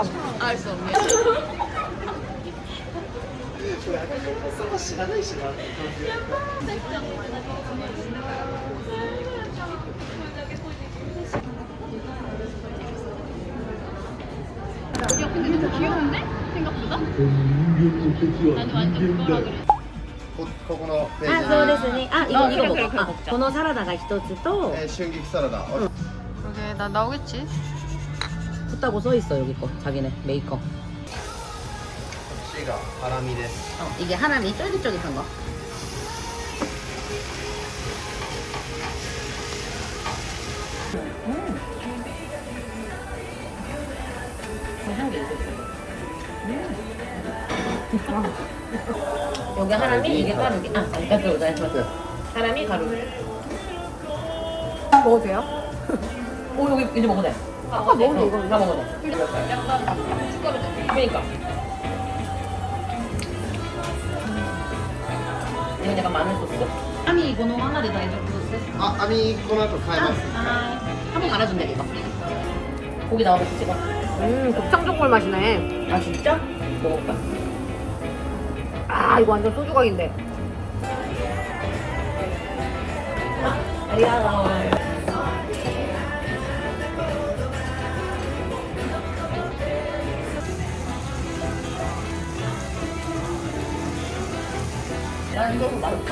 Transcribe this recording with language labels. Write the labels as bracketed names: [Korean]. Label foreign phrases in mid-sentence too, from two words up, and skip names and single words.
[Korean] 알았어. 야 근데 너무 귀여운데? 생각보다? 나는 완전 그거라 그래. [Japanese] ここのページあ、そうですね。あ、あ色々これあこのサラダが一つと春菊サラダ、 [Korean] 여기 나 나오겠지? 붙다고 써 있어 여기 거. 자기네 메이커. [Japanese] こっちがハラミです [Korean] 이게 하나미 쫄깃쫄깃한 거. 향기 있어. 여기 하나미, 이게 가루기. 아, 가루, 하나미 가루. 먹어도 돼요? 오, 여기 이제 먹어도 돼. 아까 먹은 이거. 다 먹어도 돼. 그러니까. 이건 약간 마늘 소스. 하나미 이거는 하나 더 해줄 소스. [Japanese] あ、網この後変えます [Korean] 한번 갈아준대 이거. 고기 나와서 찍어. 곱창전골 맛이네. 아 진짜? 먹어볼까? 아, 이거 완전 소주각인데. 아리가또. 난 이거 맛있다.